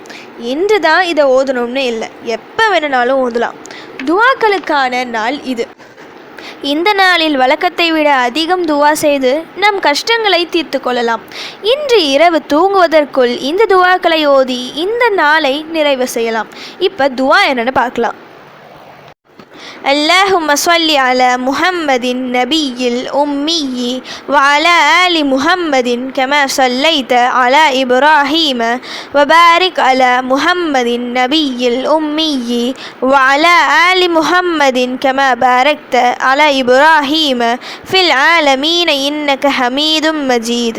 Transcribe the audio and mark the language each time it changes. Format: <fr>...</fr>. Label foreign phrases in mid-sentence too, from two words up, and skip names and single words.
<ta>இன்று தான் இதை ஓதணும்னு இல்லை, எப்போ வேணுனாலும் ஓதலாம். துவாக்களுக்கான நாள் இது. இந்த நாளில் வழக்கத்தை விட அதிகம் துவா செய்து நம் கஷ்டங்களை தீர்த்து கொள்ளலாம். இன்று இரவு தூங்குவதற்குள் இந்த துவாக்களை ஓதி இந்த நாளை நிறைவு செய்யலாம். இப்போ துவா என்னன்னு பார்க்கலாம்.</ta> <ar>اللهم صل على محمد النبي الأمي وعلى آل محمد كما صليت على إبراهيم وبارك على محمد النبي الأمي وعلى آل محمد كما باركت على إبراهيم في العالمين إنك حميد مجيد.</ar>